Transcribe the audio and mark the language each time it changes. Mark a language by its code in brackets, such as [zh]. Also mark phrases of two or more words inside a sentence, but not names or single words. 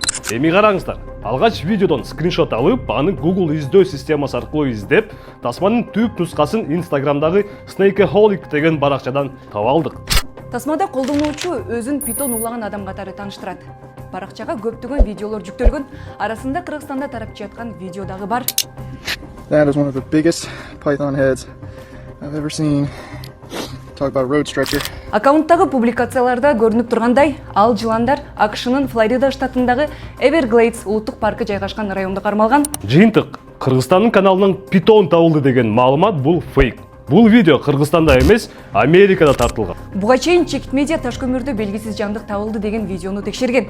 [ky] Эми караңыздар. Алгач видеодон скриншот алып, аны Google издөө системасы аркылуу издеп, тасманын түп нускасын Instagramдагы Snakeaholic деген баракчадан таап алдык. Тасмада колдонуучу өзүн питон улаган адам катары тааныштырат. Баракчага көптөгөн видеолор жүктөлгөн, арасында Кыргызстанда тарап жаткан видео дагы бар. [en] That is one of the biggest python heads I've ever seen. Talk about road stretcher. [ky] Аккаунттагы публикацияларда көрүнүп тургандай, ал жыландар АКШнын Флорида штатындагы Everglades улуттук паркы жайгашкан районда кармалган. Жыйынтык, Кыргызстандын каналынан питон табылды деген маалымат бул фейк. Бул видео Кыргызстанда эмес, Америкада тартылган. Буга чейин Чекит медиа таш көмүрдө белгисиз жандык табылды деген видеону текшерген.